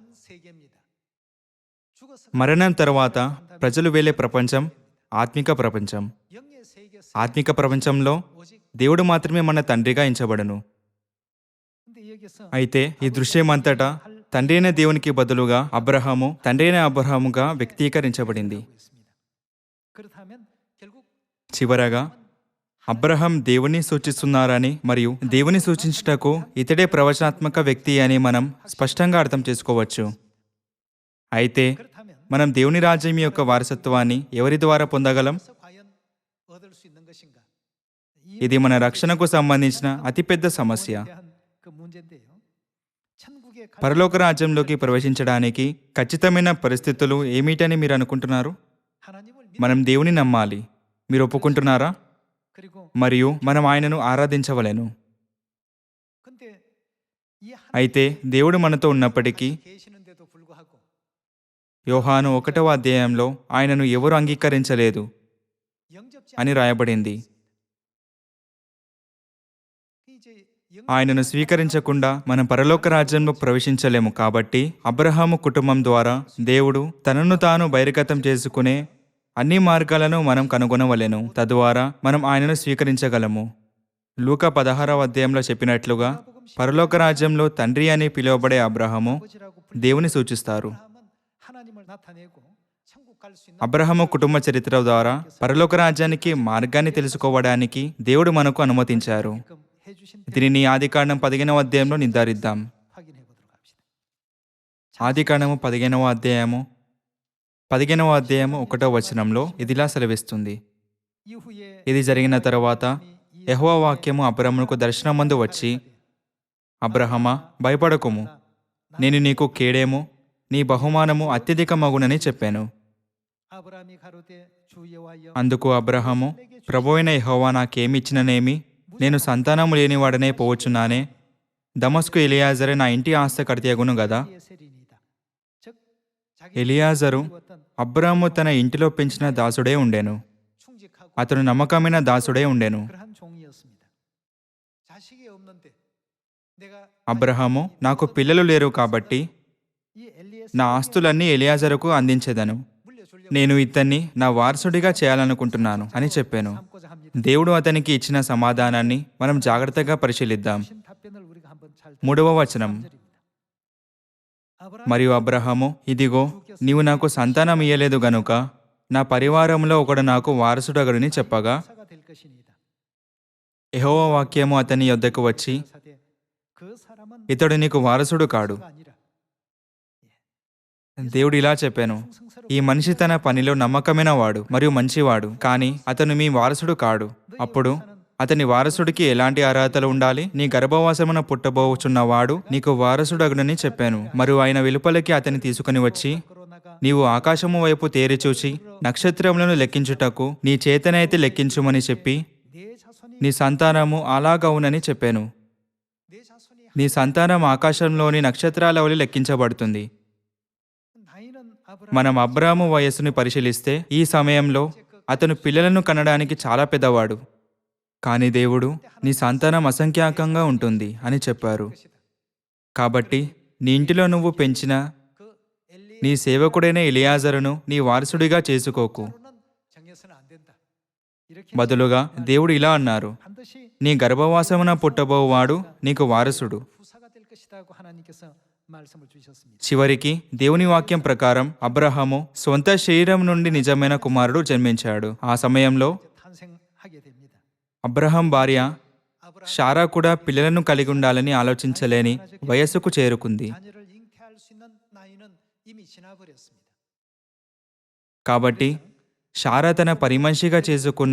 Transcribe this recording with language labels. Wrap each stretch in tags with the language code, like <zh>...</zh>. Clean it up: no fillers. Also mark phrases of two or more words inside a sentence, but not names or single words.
<te>మరణం తర్వాత ప్రజలు వెళ్ళే ప్రపంచం ఆత్మిక ప్రపంచం. ఆత్మిక ప్రపంచంలో దేవుడు మాత్రమే మన తండ్రిగా ఎంచబడను. అయితే ఈ దృశ్యమంతటా తండ్రి అయిన దేవునికి బదులుగా అబ్రహాము తండ్రి అయిన అబ్రహాముగా వ్యక్తీకరించబడింది.</te> <ko>그렇다면 결국</ko> <te>చివరగా అబ్రహాం దేవుని సూచిస్తున్నారని మరియు దేవుని సూచించుటకు ఇతడే ప్రవచనాత్మక వ్యక్తి అని మనం స్పష్టంగా అర్థం చేసుకోవచ్చు. అయితే</te> <ko>그렇다면</ko> <te>మనం దేవుని రాజ్యం యొక్క వారసత్వాన్ని ఎవరి ద్వారా పొందగలం?</te> <ko>그래서 과연 얻을 수 있는 것인가?</ko> <te>ఇది మన రక్షణకు సంబంధించిన అతిపెద్ద సమస్య.</te> <ko>대한 그 문제인데요. 천국에 갈</ko> <te>పరలోక రాజ్యంలోకి ప్రవేశించడానికి ఖచ్చితమైన పరిస్థితులు ఏమిటని మీరు అనుకుంటున్నారు?</te> <ko>하나님을</ko> <te>మనం దేవుని నమ్మాలి. మీరు ఒప్పుకుంటున్నారా?</te> <ko>그리고</ko> <te>మరియు మనం ఆయనను ఆరాధించవలెను.</te> <ko>근데 이</ko> <te>అయితే దేవుడు మనతో ఉన్నప్పటికీ</te> <ko>계시는데도 불구하고</ko> <te>యోహాను 1వ అధ్యాయంలో ఆయనను ఎవరు అంగీకరించలేదు</te> <ko>영접지</ko> <te>అని రాయబడింది.</te> <ko>이제</ko> <te>ఆయనను స్వీకరించకుండా మనం పరలోక రాజ్యంలో ప్రవేశించలేము. కాబట్టి అబ్రహాము కుటుంబం ద్వారా దేవుడు తనను తాను బహిర్గతం చేసుకునే అన్ని మార్గాలను మనం కనుగొనవలెను. తద్వారా మనం ఆయనను స్వీకరించగలము. లూకా 16వ అధ్యాయంలో చెప్పినట్లుగా పరలోక రాజ్యంలో తండ్రి అని పిలువబడే అబ్రహాము</te> <ko>아버지라고</ko> <te>దేవుని సూచిస్తారు.</te> <ko>불리는 하나님을 나타내고 천국 갈 수 있는</ko> <te>అబ్రహాము కుటుంబ చరిత్ర ద్వారా పరలోక రాజ్యానికి మార్గాన్ని తెలుసుకోవడానికి దేవుడు మనకు అనుమతించారు.</te> <ko>지금 해주신</ko> <te>దీనిని ఆదికాండం 15వ అధ్యాయంలో నిర్ధారిద్దాం.</te> <ko>확인해 보도록 합시다.</ko> <te>ఆదికాండము 15వ అధ్యాయము 1వ వచనంలో ఇదిలా సెలవిస్తుంది.</te> <ko>이후에</ko> <te>ఇది జరిగిన తరువాత యెహోవా వాక్యము అబ్రహామునకు దర్శనమందు వచ్చి, అబ్రహమా, భయపడకుము, నేను నీకు కేడేము, నీ బహుమానము అత్యధికమగునని చెప్పాను.</te> <ko>아브라함이 가로되 주 여호와여</ko> <te>అందుకు అబ్రహాము, ప్రభువైన యెహోవా నాకేమిచ్చిననేమి? నేను సంతానము లేనివాడనే పోవచ్చున్నానే. దమస్కు ఎలియాజరే నా ఇంటి ఆస్తికర్తయగును గదా.</te> <ko>예세리니이다. 즉 자기</ko> <te>ఎలియాజరు</te> <ko>어떤</ko> <te>అబ్రాము తన ఇంటిలో పెంచిన దాసుడే ఉండెను.</te> <ko>충직하고</ko> <te>అతను నమ్మకమైన దాసుడే ఉండెను.</te> <ko>그러한 종이었습니다. 자식이 없는데 내가</ko> <te>అబ్రహాము, నాకు పిల్లలు లేరు కాబట్టి</te> <ko>이 엘리에스</ko> <te>నా ఆస్తులన్నీ ఎలియాజరుకు అందించెదను.</te> <ko>물려주려고</ko> <te>నేను ఇతన్ని నా వారసుడిగా చేయాలనుకుంటున్నాను అని చెప్పాను.</te> <ko>삼고자 합니다.</ko> <te>దేవుడు అతనికి ఇచ్చిన సమాధానాన్ని మనం జాగ్రత్తగా పరిశీలిద్దాం.</te> <ko>주신 답변을 우리가 한번 잘</ko> <te>3వ వచనం.</te> <ko>아브라함</ko> <te>మరియు అబ్రహాము, ఇదిగో నీవు నాకు సంతానం ఇయ్యలేదు గనుక నా పరివారంలో ఒకడు నాకు వారసుడగడని చెప్పగా,</te> <ko>사가 될 것이니이다.</ko> <te>యెహోవా వాక్యము అతని యొద్దకు వచ్చి,</te> <ko>사대 그 사람은</ko> <te>ఇతడు నీకు వారసుడు కాడు.</te> <ko>가 아니라</ko> <te>దేవుడు ఇలా చెప్పాను, ఈ మనిషి తన పనిలో నమ్మకమైన వాడు మరియు మంచివాడు, కానీ అతను మీ వారసుడు కాడు. అప్పుడు అతని వారసుడికి ఎలాంటి అర్హతలు ఉండాలి? నీ గర్భవాసమున పుట్టబోచున్నవాడు నీకు వారసుడగునని చెప్పాను. మరియు ఆయన వెలుపలికి అతన్ని తీసుకుని వచ్చి,</te> <ko>거로나가</ko> <te>నీవు ఆకాశము వైపు తేరి చూచి నక్షత్రములను లెక్కించుటకు నీ చేతనైతే లెక్కించుమని చెప్పి,</te> <ko>내 자손이</ko> <te>నీ సంతానము అలాగవునని చెప్పాను.</te> <ko>내 자손이</ko> <te>నీ సంతానం ఆకాశంలోని నక్షత్రాల వలె లెక్కించబడుతుంది.</te> <ko>나이는 아브라함</ko> <te>మనం అబ్రాము వయస్సుని పరిశీలిస్తే ఈ సమయంలో అతను పిల్లలను కనడానికి చాలా పెద్దవాడు. కానీ దేవుడు నీ సంతానం అసంఖ్యాకంగా ఉంటుంది అని చెప్పారు.</te> <ko>것이다.</ko> <te>కాబట్టి నీ ఇంటిలో నువ్వు పెంచిన</te> <ko>그 엘리야로는</ko> <te>నీ సేవకుడైన ఎలియాజరును నీ వారసుడిగా చేసుకోకు.</te> <ko>정해서는 안 된다. 이렇게</ko> <te>బదులుగా దేవుడు ఇలా అన్నారు,</te> <ko>반드시</ko> <te>నీ గర్భవాసమున పుట్టబోవాడు నీకు వారసుడు.</te> <ko>후사가 될 것이라고 하나님께서 말씀을 주셨습니다.</ko> <te>చివరికి దేవుని వాక్యం ప్రకారం అబ్రహాము సొంత శరీరం నుండి నిజమైన కుమారుడు జన్మించాడు. ఆ సమయంలో</te> <ko>탄생하게 됩니다.</ko> <te>అబ్రహాం భార్య</te> <ko>아브라함</ko> <te>షారా కూడా పిల్లలను కలిగి ఉండాలని ఆలోచించలేని వయస్సుకు చేరుకుంది.</te> <ko>자녀를 잉태할 수 있는 나이는 이미 지나버렸습니다.</ko> <te>కాబట్టి షారా తన పరిమనిషిగా చేసుకున్న</te>